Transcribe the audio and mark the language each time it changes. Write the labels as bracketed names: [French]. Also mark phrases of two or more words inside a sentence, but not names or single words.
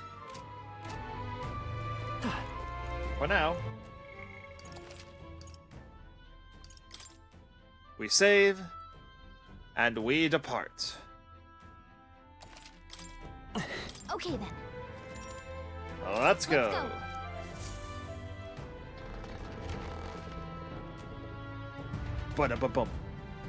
[English] For now, we save, and we depart. okay then. Let's go. Ba-da-ba-bum.